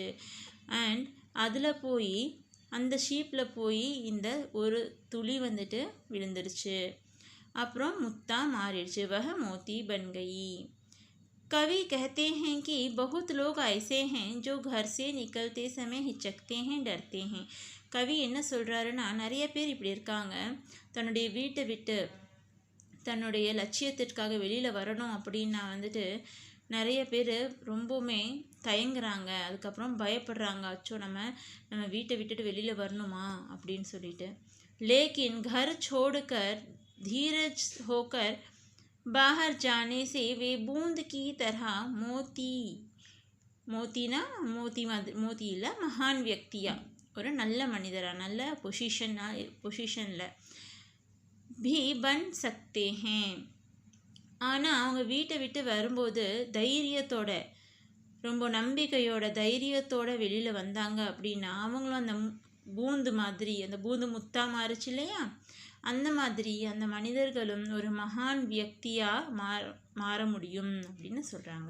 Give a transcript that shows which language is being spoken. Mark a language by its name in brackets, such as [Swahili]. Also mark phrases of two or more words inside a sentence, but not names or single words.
[Tamil] அண்ட் அதில் போய் அந்த ஷீப்பில் போய் இந்த ஒரு துளி வந்துட்டு விழுந்துருச்சு, அப்புறம் முத்தா மாறிடுச்சு. [Hindi] वह मोती बन गई. कवि कहते हैं कि बहुत लोग ऐसे हैं जो घर से निकलते समय हिचकते हैं, डरते हैं. [Tamil] கவி என்ன சொல்கிறாருன்னா, நிறைய பேர் இப்படி இருக்காங்க, தன்னுடைய வீட்டை விட்டு தன்னுடைய லட்சியத்திற்காக வெளியில் வரணும் அப்படின்னா வந்துட்டு நிறைய பேர் ரொம்பவுமே தயங்குறாங்க, அதுக்கப்புறம் பயப்படுறாங்க, அச்சோ நம்ம வீட்டை விட்டுட்டு வெளியில் வரணுமா அப்படின்னு சொல்லிட்டு. [Hindi] लेकिन घर छोड़कर धीरज होकर बाहर जाने से वे बूंद की तरह [Tamil] மோத்தினா மோத்தி இல்லை, மகான் வியக்தியா, ஒரு நல்ல மனிதரா, நல்ல பொசிஷனில் [Hindi] भी बन सकते हैं. [Tamil] ஆனால் அவங்க வீட்டை விட்டு வரும்போது தைரியத்தோட, ரொம்ப நம்பிக்கையோட தைரியத்தோட வெளியில் வந்தாங்க அப்படின்னா அவங்களும் அந்த பூந்து மாதிரி, அந்த பூந்து முத்தா மாறுச்சு இல்லையா, அந்த மாதிரி அந்த மனிதர்களும் ஒரு மகான் வியக்தியாக மாற முடியும் அப்படின்னு சொல்கிறாங்க.